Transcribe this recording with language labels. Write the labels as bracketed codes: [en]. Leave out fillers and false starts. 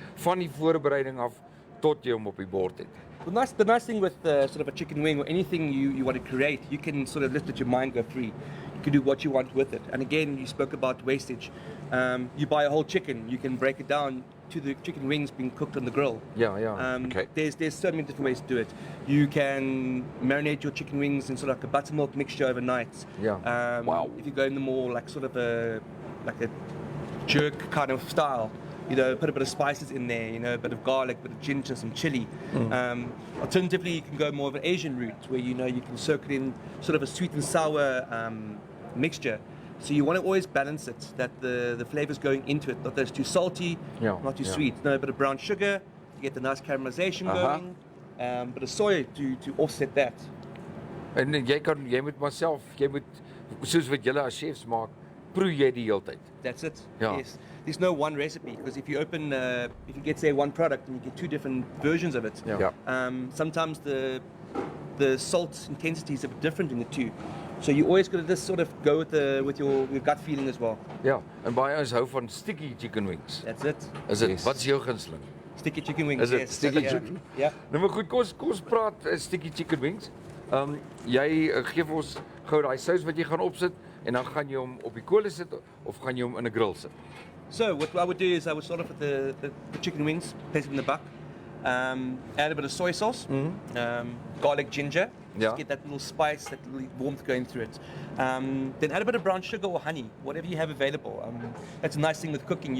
[af] Van die voorbereiding af tot jy hom op die bord het. [en] The nice thing with sort of a chicken wing or anything you want to create, you can sort of let your mind go free. You can do what you want with it. And again, you spoke about wastage. You buy a whole chicken, you can break it down to the chicken wings being cooked on the grill. Yeah. Okay. There's so many different ways to do it. You can marinate your chicken wings in sort of like a buttermilk mixture overnight. Yeah. Wow. If you go in the more like sort of a jerk kind of style, put a bit of spices in there, a bit of garlic, a bit of ginger, some chili. Alternatively, you can go more of an Asian route where you can soak it in sort of a sweet and sour mixture. So you want to always balance it, that the flavors going into it, not that it's too salty, not too sweet. A bit of brown sugar to get the nice caramelization going, but a soy to offset that. [af] En jy moet myself, soos wat julle as chefs maak, proe jy die hele tyd. [en] That's it. Yeah. Yes. There's no one recipe, because if you get say one product and you get 2 different versions of it, Yeah. sometimes the salt intensity is a bit different in the two. So you always got to just sort of go with your gut feeling as well. [af] Ja, en baie ons hou van [en] sticky chicken wings. That's it. [af] Is dit? [en] Yes. [af] Wat is jou gunsteling? [en] Sticky chicken wings. Is it yes. sticky Yeah. chicken? Yeah. [af] Nou maar goed, kom ons praat [en] sticky chicken wings. [af] Jy gee vir ons gou daai sous wat jy gaan opsit en dan gaan jy hom op die kolle sit of gaan jy hom in 'n grill sit? [en] So what I would do is I would start off with the chicken wings, place it in the buck, add a bit of soy sauce, garlic, ginger, Yeah. just get that little spice, that little warmth going through it. Then add a bit of brown sugar or honey, whatever you have available. That's a nice thing with cooking.